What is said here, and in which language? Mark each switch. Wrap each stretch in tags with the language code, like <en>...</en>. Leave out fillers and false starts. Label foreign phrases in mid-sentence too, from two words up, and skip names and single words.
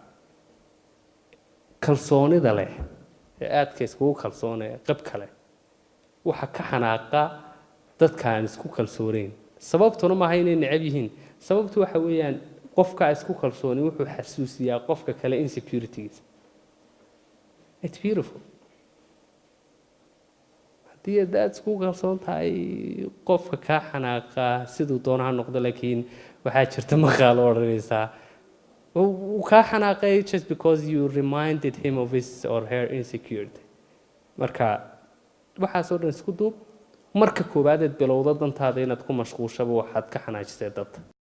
<so>kalsoonida leh ee aadka iskugu kalsoonaya qab kale waxa ka xanaaqa dadka aan isku kalsoonayn sababtuna maaha inay necab yihiin sababtu waxa weeyaan qofka isku kalsoonin wuxuu xasuusiyaa qofka kale</so> <en>insecurities it's beautiful</en> <so>haddii aad isku kalsoon tahay qofka kaa xanaaqa siduu doona ha noqdo laakiin waxaa jirta maqaalo odhanaysaa wuu kaa xanaaqay</so> <en>just because you reminded him of his or her insecurity</en> <so>marka waxaas oo dhan isku duub marka koowaad bilowda dantaada inaad ku mashquushaba waxaad ka xanaajisay dadka</so>